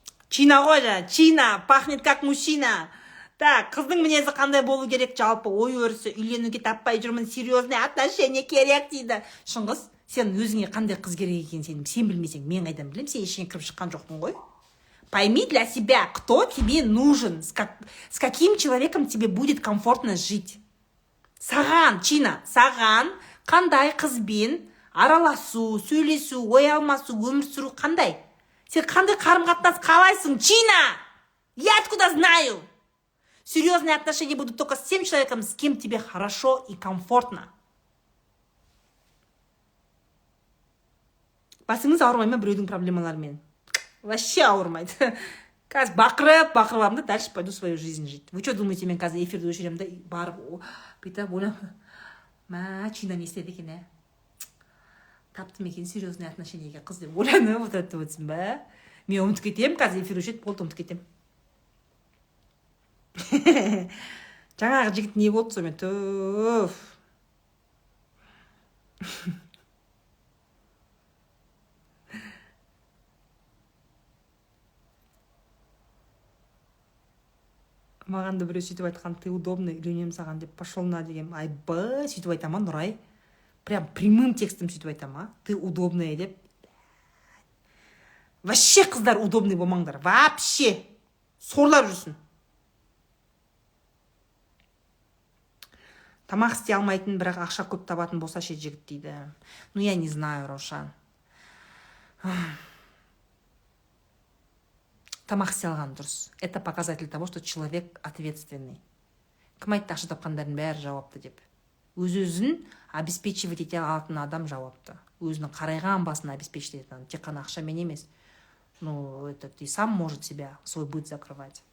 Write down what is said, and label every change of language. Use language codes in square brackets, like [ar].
[ru] Чина ғой жа, Чина, пахнет как мужчина. [kk] Так, қыздың мінезі қандай болу керек? Жалпы ой өрісі, үйленуге таппай жүрмін, [ru] серьезный отношение [kk] керек дейді. Шыңғыс, сен өзіңе қандай қыз керек екенін сен білмесең, мен қайдан білем? Сен ішіне кіріп шыққан жоқпын ғой. [ru] Пойми для себя, кто тебе нужен, с каким человеком тебе будет комфортно жить. [kk] Саған, Чина, саған қандай қызбен араласу, сөйлесу, ой алмасу, өмір сүру қандай? Сен қандай қарым-қатынас қалайсың, Чина? [ru] Я откуда знаю? Серьезные отношения будут только с тем человеком, с кем тебе хорошо и комфортно. [kk] Басыңыз ауырмай ма біреудің проблемаларымен? [ru] Вообще [kk] ауырмайды. Қазір бақырып да [ru] дальше пойду свою жизнь жить. Вы что думаете, [kk] мен қазір эфирді өшіремін да барып бүйтіп ойлап, мә, Чина не істеді екен, ә? Таптым екен серьезный отношениеге қыз деп ойланып отырады өтсін ба? Мен ұмытып кетем, қазір эфир өшеді, болды ұмытып кетем. Жаңағы жігіт не болды сонымен? Түф. Маған да біреу сөйтіп айтқан, [ru] ты удобный, [kk] үйленемін саған деп, [ru] пошел на [kk] деген. Айбай, сөйтіп айтама, Нұрай. [ru] Прям прямым текстом [kk] сөйтіп айтама, [ru] ты удобная деп. [kk] Вообще қыздар удобный болмаңдар. Вообще. Сорлап жүрсін. Тамақ істей алмайтын, бірақ ақша көп табатын болса ше жігіт дейді. [ru] Ну, я не знаю, [kk] Рошан. Тамақ істей алған дұрыс. [ru] Это показатель того, что человек ответственный. [kk] Кім айтты ақша тапқандардың бәрі жауапты деп. Өз-өзін обеспечивать ете алатын адам жауапты. Өзінің қарайған басын обеспечивать ететін. Тек қана ақшамен емес. [ru] Ну, это ты сам может себя, свой быт закрывать.